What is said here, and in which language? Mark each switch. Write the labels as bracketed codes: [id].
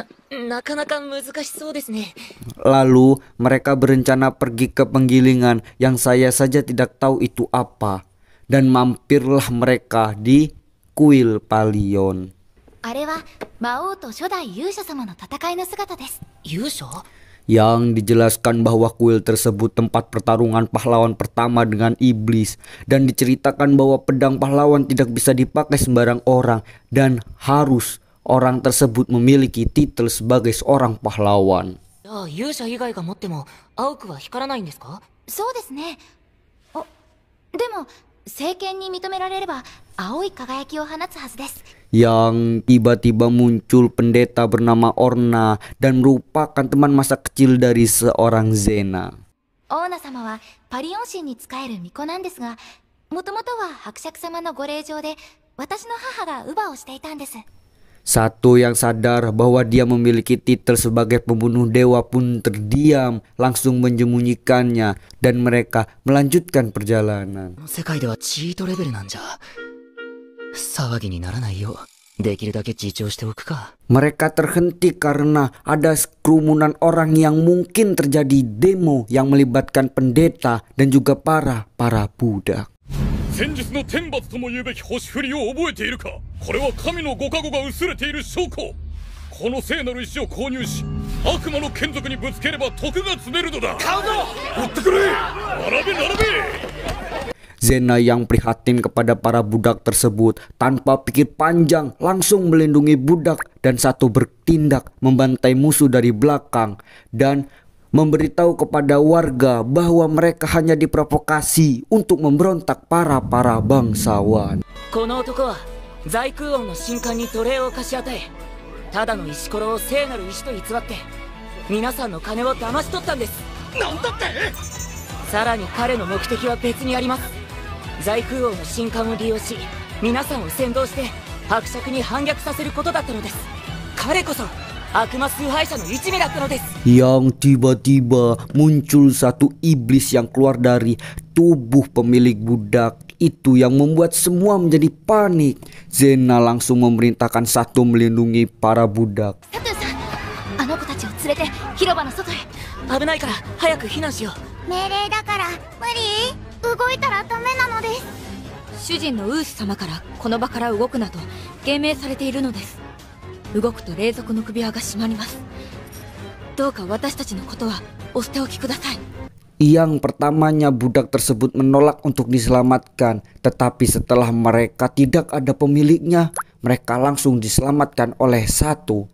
[ja] なかなか難しそうですね。 [id] Lalu mereka berencana pergi ke penggilingan yang saya saja tidak tahu itu apa. Dan mampirlah mereka di kuil Palion. [ja] あれは魔王と初代勇者様の戦いの姿です。勇者? [id] Yang dijelaskan bahwa kuil tersebut tempat pertarungan pahlawan pertama dengan iblis. Dan diceritakan bahwa pedang pahlawan tidak bisa dipakai sembarang orang. Dan harus orang tersebut memiliki titel sebagai seorang pahlawan. [ja] 勇者以外が持っても青くは光らないんですか? そうですね。でも聖剣に認められれば青い輝きを放つはずです。 [id] Yang tiba-tiba muncul pendeta bernama Orna dan merupakan teman masa kecil dari seorang Zena. [ja] オーナ様はパリオン神に仕える巫女なんですが、もともとは伯爵様のご令嬢で私の母が乳母をしていたんです。 [id] Satu yang sadar bahwa dia memiliki titel sebagai pembunuh dewa pun terdiam, langsung menyembunyikannya, dan mereka melanjutkan perjalanan. [ja] 世界ではチートレベルなんじゃ。騒ぎにならないようできるだけ自重しておくか。 [id] Mereka terhenti karena ada kerumunan orang yang mungkin terjadi demo yang melibatkan pendeta dan juga para budak. [ja] 先日の天罰とも言うべき星降りを覚えているか。これは神のご加護が薄れている証拠。この聖なる石を購入し悪魔の眷属にぶつければ徳が積めるのだ。買うぞ。売ってくれ。並べ並べ。 [id] Zena yang prihatin kepada para budak tersebut tanpa pikir panjang langsung melindungi budak dan satu bertindak membantai musuh dari belakang dan memberitahu kepada warga bahwa mereka hanya diprovokasi untuk memberontak para bangsawan. [ja] この男は在空王の神官に奴隷を貸し与え、ただの石ころを聖なる石と偽って皆さんの金を騙し取ったんです。なんだって？さらに彼の目的は別にあります。在空王の神官を利用し皆さんを先導して伯爵に反逆させることだったのです。彼こそ悪魔崇拝者の一味だったのです。 [id] Yang tiba-tiba muncul satu iblis yang keluar dari tubuh pemilik budak itu yang membuat semua menjadi panik. Zena langsung memerintahkan satu melindungi para budak. [ja] サトゥさん、あの子たちを連れて広場の外へ。危ないから早く避難しよう。命令だから無理。動いたらダメなのです。主人のウース様からこの場から動くなと厳命されているのです。動くと霊族の首輪が締まります。どうか私たちのことはお捨ておきください。 [id] Yang pertamanya budak tersebut menolak untuk diselamatkan, tetapi setelah mereka tidak ada pemiliknya, mereka langsung diselamatkan oleh satu.